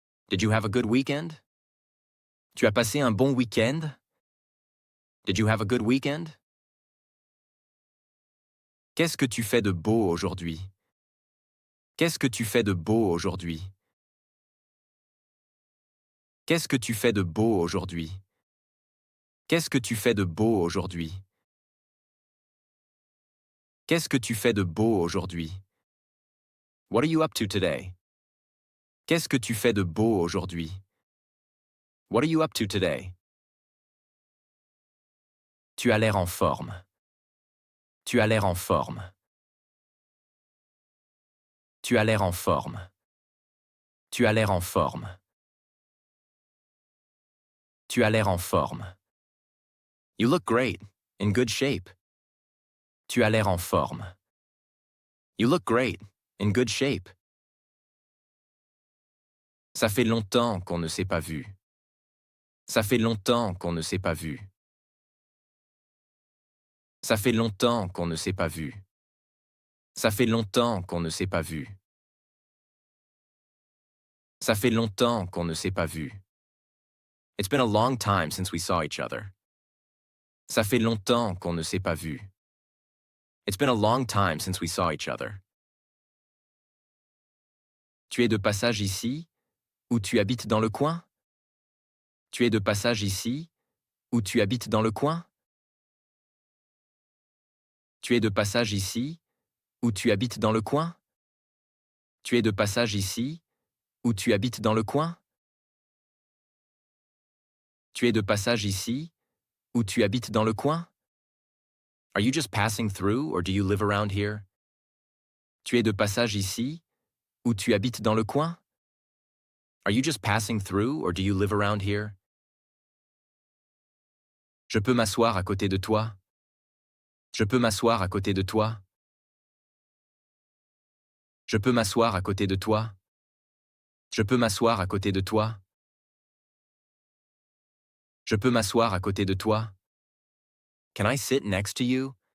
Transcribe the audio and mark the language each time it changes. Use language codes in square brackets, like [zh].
[en] Did you have a good weekend? [fr] Tu as passé un bon week-end? [en] Did you have a good weekend? [fr] Qu'est-ce que tu fais de beau aujourd'hui? Qu'est-ce que tu fais de beau aujourd'hui? Qu'est-ce que tu fais de beau aujourd'hui? Qu'est-ce que tu fais de beau aujourd'hui? Qu'est-ce que tu fais de beau aujourd'hui? [en] What are you up to today? [fr] Qu'est-ce que tu fais de beau aujourd'hui? [en] What are you up to today? [fr] Tu as l'air en forme. Tu as l'air en forme. Tu as l'air en forme. Tu as l'air en forme. Tu as l'air en forme. [en] You look great, in good shape. [fr] Tu as l'air en forme. [en] You look great, in good shape. [fr] Ça fait longtemps qu'on ne s'est pas vu. Ça fait longtemps qu'on ne s'est pas vu. Ça fait longtemps qu'on ne s'est pas vu. Ça fait longtemps qu'on ne s'est pas vu. Ça fait longtemps qu'on ne s'est pas vu. [en] It's been a long time since we saw each other. [fr] Ça fait longtemps qu'on ne s'est pas vu. [en] It's been a long time since we saw each other. [fr] Tu es de passage ici, ou tu habites dans le coin? Tu es de passage ici, ou tu habites dans le coin? Tu es de passage ici, ou tu habites dans le coin? Tu es de passage ici, ou tu habites dans le coin? Tu es de passage ici, ou tu habites dans le coin? [en] Are you just passing through or do you live around here? [fr] Tu es de passage ici, ou tu habites dans le coin? [en] Are you just passing through or do you live around here? [fr] Je peux m'asseoir à côté de toi? Je peux m'asseoir à côté de toi? Je peux m'asseoir à côté de toi? Je peux m'asseoir à côté de toi? Je peux m'asseoir à côté de toi? [en] Can I sit next to you?